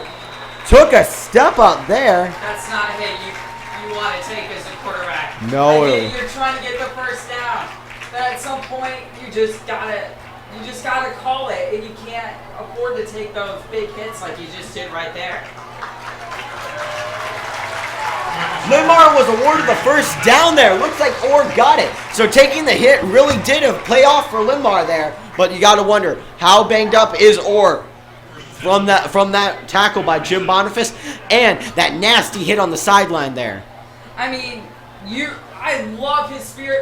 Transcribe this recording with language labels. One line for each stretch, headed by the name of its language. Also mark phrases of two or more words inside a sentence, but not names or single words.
English: Took a step up there. That's not a hit you want to take as a quarterback. No. I mean, you're trying to get the first down. But at some point, you just gotta call it, and you can't afford to take those big hits like you just did right there. Linn-Mar was awarded the first down there. Looks like Orr got it. So taking the hit really did play off for Linn-Mar there. But you got to wonder, how banged up is Orr from that tackle by Jim Boniface and that nasty hit on the sideline there? I mean, I love his spirit.